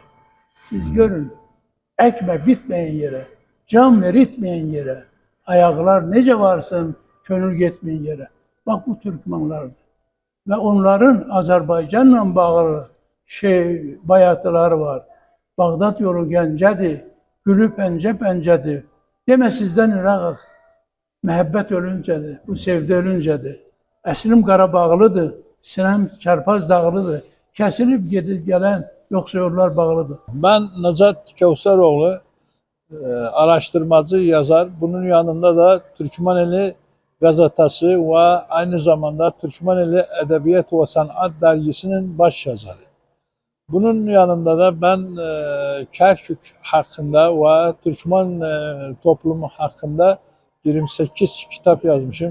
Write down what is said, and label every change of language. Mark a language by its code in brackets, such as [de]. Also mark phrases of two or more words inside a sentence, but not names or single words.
[tr] Siz görün, ekme bitmeyen yere, can veritmeyen yere, ayaklar nece varsın, könül gitmeyen yere. Bak bu Türkmenlerdir. Ve onların Azerbaycan'la bağlı bayatıları var. Bağdat yolu gencedir, gülü pence pencedir. Deme sizden Irak'ız. [az] Məhəbbət ölüncədir, bu sevdi ölüncədir. Əslim Qarabağlıdır, sinəm Çarpaz dağlıdır. Kəsilib gedib gələn yoxsa yollar bağlıdır. [tr] Ben Necat Kevseroğlu, araştırmacı yazar. Bunun yanında da Türkmeneli gazetesi ve aynı zamanda Türkmeneli Edebiyat ve Sanat dergisinin baş yazarı. Bunun yanında da ben Kerkük hakkında ve Türkmen toplumu hakkında 28 kitap yazmışım.